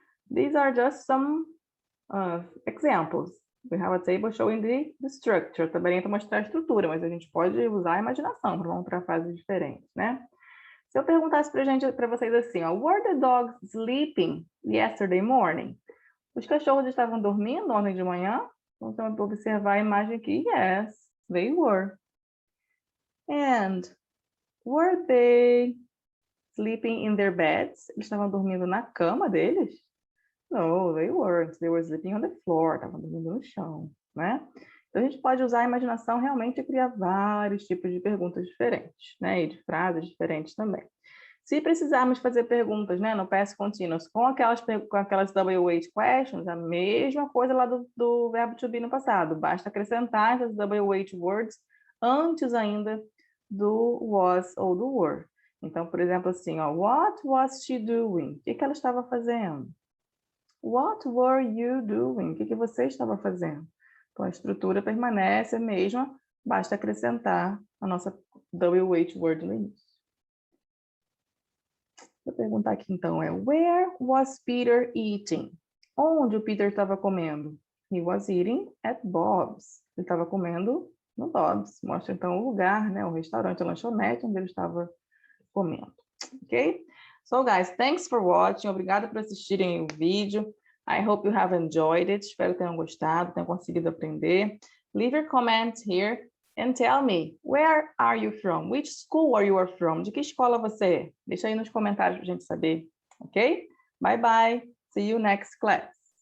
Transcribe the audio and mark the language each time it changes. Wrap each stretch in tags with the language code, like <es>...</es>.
<en>These are just some examples. We have a table showing the structure.</en> <pt>Também é para mostrar a estrutura, mas a gente pode usar a imaginação para montar fases diferentes, né? Se eu perguntasse para vocês assim, ó,</pt> <en>were the dogs sleeping yesterday morning?</en> <pt>Os cachorros estavam dormindo ontem de manhã? Então, vou observar a imagem aqui.</pt> <en>Yes, they were. And were they sleeping in their beds?</en> <pt>Eles estavam dormindo na cama deles?</pt> <en>No, they weren't. They were sleeping on the floor.</en> <pt>Estavam dormindo no chão, né? Então, a gente pode usar a imaginação realmente e criar vários tipos de perguntas diferentes, né? E de frases diferentes também. Se precisarmos fazer perguntas, né, no past continuous com aquelas WH questions, a mesma coisa lá do verbo to be no passado. Basta acrescentar essas WH words antes ainda do was ou do were. Então, por exemplo, assim, ó,</pt> <en>what was she doing?</en> <pt>O que ela estava fazendo?</pt> <en>What were you doing?</en> <pt>O que você estava fazendo? Então, a estrutura permanece a mesma, basta acrescentar a nossa WH word no início. Vou perguntar aqui então,</pt> <en>where was Peter eating?</en> <pt>Onde o Peter estava comendo?</pt> <en>He was eating at Bob's.</en> <pt>Ele estava comendo no Bob's. Mostra então o lugar, né, o restaurante, a lanchonete onde ele estava comendo. Ok?</pt> <en>So guys, thanks for watching.</en> <pt>Obrigada por assistirem o vídeo.</pt> <en>I hope you have enjoyed it.</en> <pt>Espero que tenham gostado, tenham conseguido aprender.</pt> <en>Leave your comments here. And tell me, where are you from? Which school are you from?</en> <pt>De que escola você é? Deixa aí nos comentários para a gente saber, ok?</pt> <en>Bye, bye. See you next class.</en>